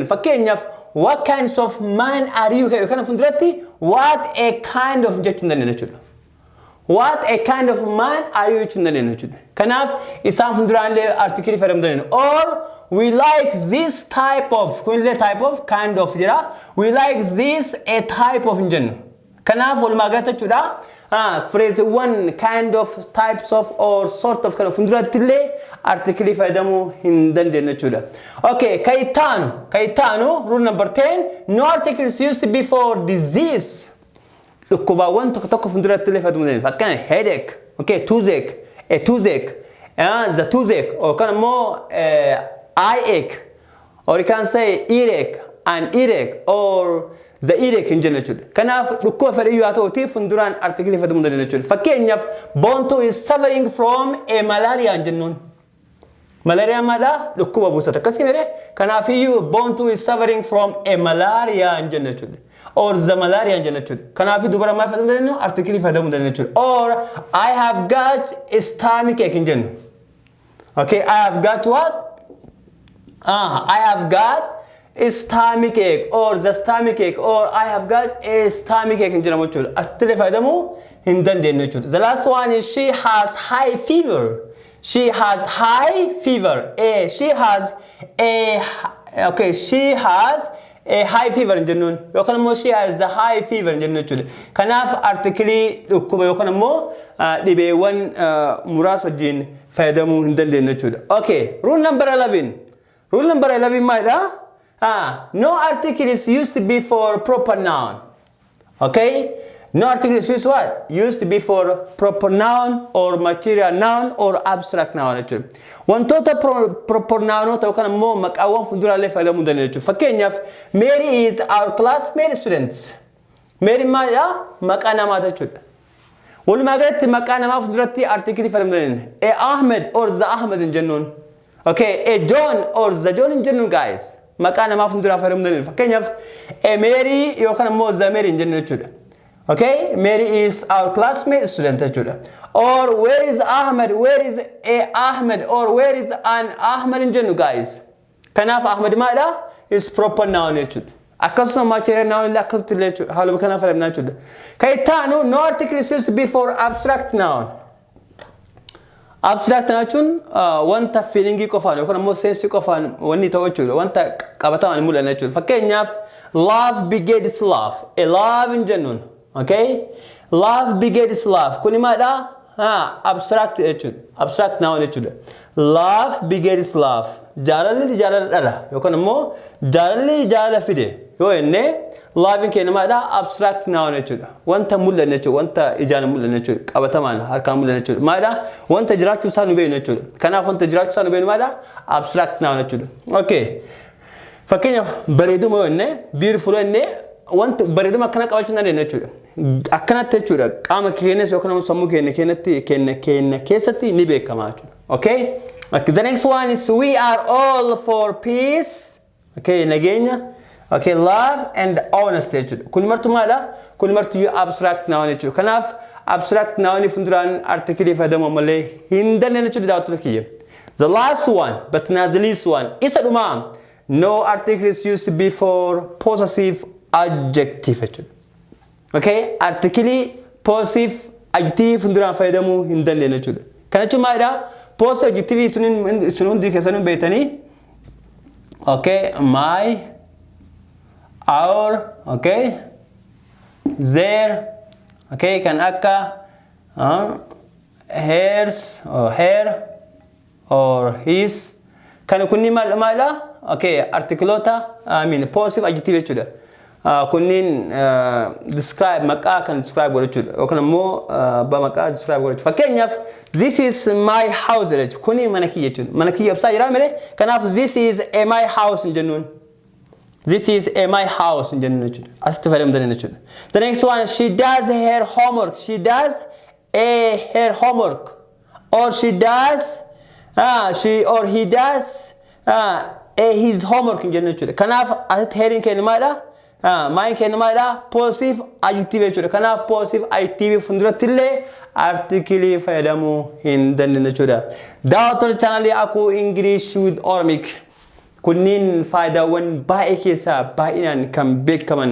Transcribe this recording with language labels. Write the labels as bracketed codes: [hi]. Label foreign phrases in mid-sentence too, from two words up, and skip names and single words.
[en] Fakkeenyaaf what kinds of man are you? [om] Kana funduratti [en] what a kind of [om] jechuu dandeenye jechuudha. [en] What a kind of man are you [om] jechuu dandeenye jechuudha. Kanaaf isaan funduraallee article fayyadamuu dandeenye. [en] Or we like this type of, kunillee type of, kind of jira. We like this a type of [om] hin jennu. Kanaaf walumaa galatti jechuudha. [en] Phrase 1 kind of, types of, or sort of [om] kana fundurattillee article fayyadamuu hin dandeenye jechuudha. [en] Okay, kaitaanu rule number 10. No article is used before disease. [om] Dhukkubaawwan tokko tokko fundurattillee fayyadamuu dandeenye. [en] Fakkeenyaaf headache, okay, toothache, a toothache, the toothache, or [om] kana immoo [en] eye ache, or you can say earache, an earache, or the earache [om] hin jennu jechuudha. Kanaaf dhukkuba fedhe yoo ta'uti funduraan article fayyadamuu dandeenye jechuudha. [en] Fakkeenyaaf Bontu is suffering from a malaria [om] hin jennuun. Malaria maadha dhukkuba buusata akkasii mire. Kanaaf iyyuu [en] Bontu is suffering from a malaria [om] hin jennu jechuudha. [en] Or the malaria [om] hin jennu jechuudha. Kanaaf dubara maal fayyadamuu dandeenyu article fayyadamuu dandeenye jechuudha. [en] Or I have got a stomach ache [om] hin jennu. [en] Okay, I have got what? I have got a stomach ache, or the stomach ache, or I have got a stomach ache [om] in jedhamu jechuudha. Asitti fayyadamuu hin dandeenye jechuudha. [en] The last one is she has high fever. She has high fever. She has a high fever [om] in jennuun. Yookaan immoo [en] she has the high fever [om] in jennu jechuudha. Kanaaf article dhukkuba yookaan immoo dhibeewwan muraasa wajjin fayyadamuu hin dandeenye jechuudha. [en] Okay, rule number 11. Rule number 11 maalidha? No article is used before proper noun. Okay? No article is used what? Used before proper noun or material noun or abstract noun. [om] Wantoota [en] proper noun [om] yookaan immoo maqaawwan funduraalee fayyadamuu dandeenye jechuudha. [en] Fakkeenyaaf Mary is our classmate student. [om] Mary maalidha? Maqaa namaa jechuudha. Walumaa galatti maqaa namaa funduratti article fayyadamuu dandeenye. [en] Ahmed or the Ahmed [om] hin jennuun. [en] Okay, a John or the John [om] hin jennuun [en] guys. [om] Maqaa namaa funduraa fayyadamuu dandeenye. Fakkeenyaaf a Mary yookaan immoo the Mary hin jennu jechuudha. [en] Okay, Mary is our classmate student jechuudha. Or where is Ahmed? Where is a Ahmed? Or where is an Ahmed [om] hin jennu [en] guys. [om] Kanaaf Ahmed maalidha? [en] Is proper noun jechuudha. [om] Akkasuma [en] material noun [om] illee akkasitti illee jechuudha. Haaluma kanaan fayyadamna jechuudha. [en] Kaitaanu no article is used before abstract noun. [om] Abstract jechuun wanta feelingii qofaan yookaan immoo sensii qofaan wanni ta'u jechuudha. Wanta qabatamaan mul'anna jechuudha. [en] Fakkeenyaaf love begets love. A love [om] hin jennuun. [en] Okay? Love begets love. [om] Kuni maadha? Abstract jechuudha. [en] Abstract noun jechuudha. Love begets love. [om] Jaalalli jaalala dhala. Yookaan immoo jaalalli jaalala fide. Yoo jenne love keenya maadha? [en] Abstract noun [om] jechuudha. Wanta mul'anne jechuudha. Wanta ijaan mul'anne jechuudha. Qabatamaan harkaan mul'anne jechuudha. Maadha? Wanta jiraachuu isaa nu beeknu jechuudha. Kanaaf wanta jiraachuu isaa nu beeknu maadha? [en] Abstract noun jechuudha. Okay. [om] Fakkeenyaaf bareeduma yoo jenne beautiful yoo jenne wanta bareeduma akkana qabaachuu dandeenya jechuudha. Akkanatti jechuudha. Qaama keenyas yookaan sammuu keenya keessatti ni beekama jechuudha. [en] Okay? Okay, the next one is we are all for peace. [om] Okay, nageenya. [en] Okay, love and honesty jechuudha. [om] Kun martu maadha? Kun martu [en] abstract noun [om] jechuudha. Kanaaf [en] abstract noun [om] funduraan article fayyadamu malee hin dandeenye jechuudha daawwattoota kiyya. [en] The last one, but not the least one, [om] isa dhuma. [en] No article is used before possessive adjective jechuudha. [om] Okay, article [en] possessive adjective [om] funduraan fayyadamu hin dandeenye jechuudha. Kana jechuun maadha? [en] Possessive adjective [om] isin hundi keessanuu beektanii. [en] Okay, my, our, okay, their, [om] okay, kan akka, [en] hers or her or his. [om] Kan kunni maadha? Okay, articulota, [en] possessive adjective [om] jechuudha. Kunniin describe maqaa kan describe godhu jechuudha. Yookaan immoo ba maqaa describe godhu. [en] Fakkeenyaaf this is my house jechuudha. [om] Kuni mana kiyya jechuudha. Mana kiyya ibsaa jira malee. [en] Kanaaf this is a my house [om] hin jennuun. [en] This is a my house [om] in jennuun jechuudha. Asitti fayyadamtan jechuudha. [en] The next one, she does her homework. She does her homework. Or she does she or he does his homework [om] in jennuun jechuudha. Kanaaf asitti heeriin keenya maadha? Main keenya maadha? [en] Possessive adjective [om] jechuudha. Kanaaf [en] possessive adjective [om] funduratti illee article fayyadamuu hin dandeenye jechuudha. Daawwattoota chaanalii Aku English with Oromic. Kunniin faayidaawwan baay'ee keessaa baay'inaan kan beekaman.